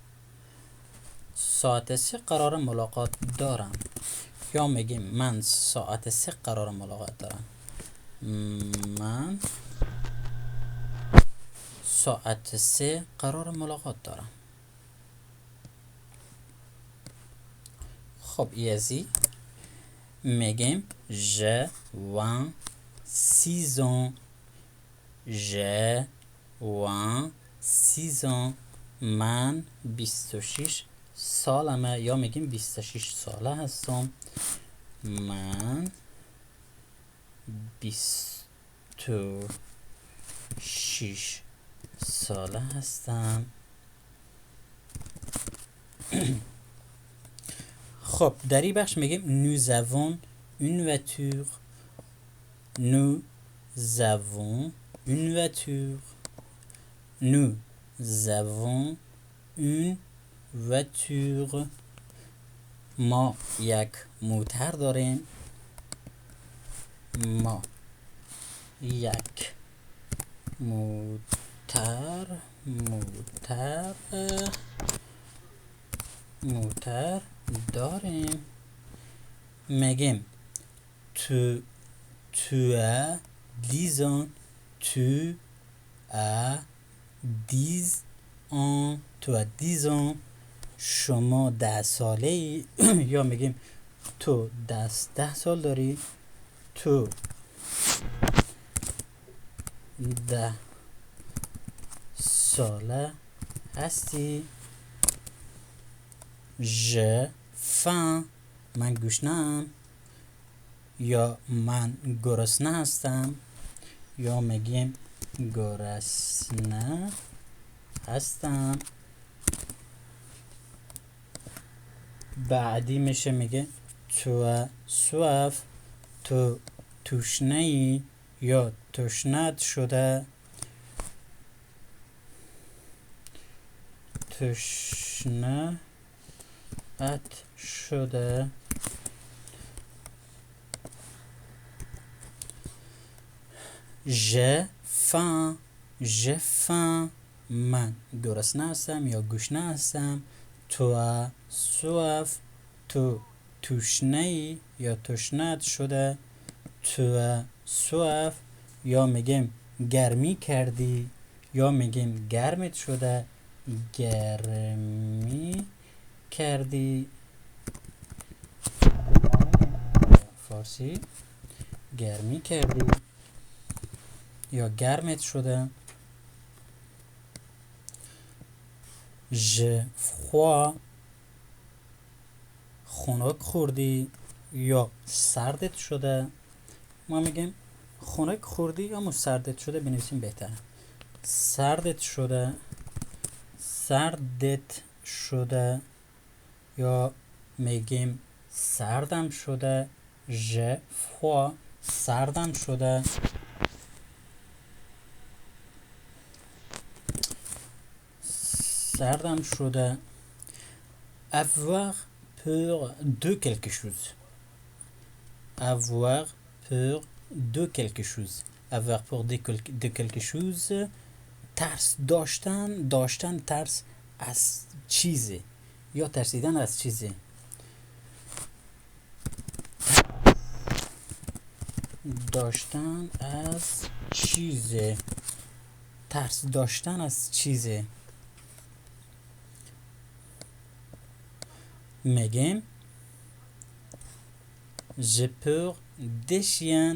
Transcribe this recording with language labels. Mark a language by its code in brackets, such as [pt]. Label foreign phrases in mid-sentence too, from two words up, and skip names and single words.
[fa] ساعت 3 قرار ملاقات دارم، یا میگیم من ساعت 3 قرار ملاقات دارم. من ساعت 3 قرار ملاقات دارم. خب ایزی میگیم [fr] j'ai 26 ans. j'ai 26 ans. [fa] من 26 سالمه، یا میگیم 26 ساله هستم. من 26 ساله هستم. خب در این بخش میگیم [fr] nous avons une voiture. nous avons une voiture. nous avons une voiture. [fa] ما یک موتر داریم. ما یک موتر داریم. میگیم [fr] tu as 10 ans. tu as 10 ans. tu as 10 ans. [fa] شما 10 ساله ای. یا میگیم تو 10 سال داری. تو 10 ساله هستی. [fr] j'ai faim. [fa] من گشنم. یا من گرسنه هستم. یا میگیم گرسنه هستم. بعدی میشه میگه تو soif. تو تشنه ای یا تشنت شده. تشنه شده. j'ai faim. من گرسنه هستم یا گشنه هستم. تو soif. تو تشنه ای یا تشنت شده. تو soif. یا میگیم گرمی کردی یا میگیم گرمت شده. گرمی کردی. فارسی گرمی کردی یا گرمت شده. [fr] j'ai froid. [fa] خنک خوردی یا سردت شده. ما میگیم خنک خوردی یا سردت شده بنویسیم بهتره. سردت شده. سردت شده یا میگیم سردم شده. [fr] j'ai froid. [fa] سردم شده. سردم شده. [fr] avoir peur de quelque chose. avoir peur de quelque chose. avoir peur de quelque chose. [fa] ترس داشتن. داشتن ترس از چیزی یا ترسیدن از چیزی. داشتن از چیزی. ترس داشتن از چیزی. میگیم [fr] j'ai peur des chiens.